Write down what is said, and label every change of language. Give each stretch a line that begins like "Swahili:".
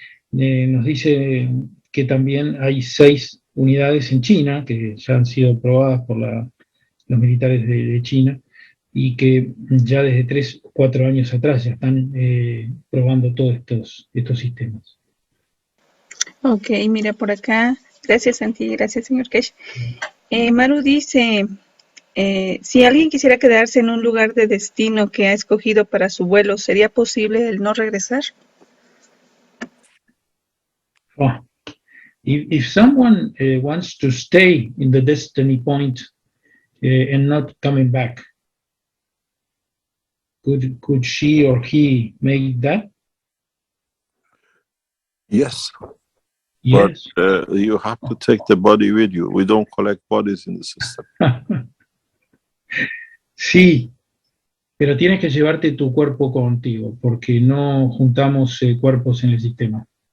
Spanish: Nos dice que también hay 6 unidades en China que ya han sido probadas por los militares de China y que ya desde 3 o 4 años atrás ya están probando todos estos sistemas. Ok, mira por acá. Gracias, Santi. Gracias, señor Keshe. Maru dice, si alguien quisiera quedarse en un lugar de destino que ha escogido para su vuelo, ¿sería posible el no regresar?
English: Oh. If someone wants to stay in the destiny point and not coming back, could she or he make that? Yes, Yes. but you have to take the body with you. We don't collect bodies in the system.
Spanish: Sí, pero tienes que llevarte tu cuerpo contigo, porque no juntamos cuerpos en el sistema.